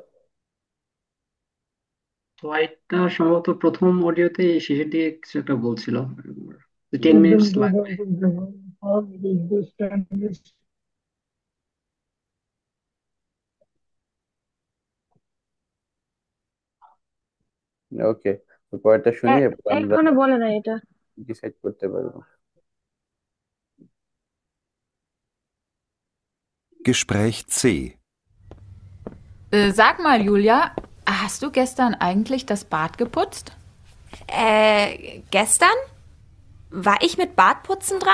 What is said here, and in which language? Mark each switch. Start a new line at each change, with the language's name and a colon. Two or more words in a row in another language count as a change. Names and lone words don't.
Bangla: তো এটা সম্ভবত প্রথম অডিওতে শেষের দিকে কিছু একটা বলছিল, 10 মিনিটস লাগবে। ওকে, তো পরেরটা শুনি, এরপর আমরা এখনো বলে না এটা। ডিসাইড করতে পারবো।
German: Gespräch C. Sag mal, Julia, hast du gestern eigentlich das Bad geputzt? Gestern war ich mit Bartputzen dran?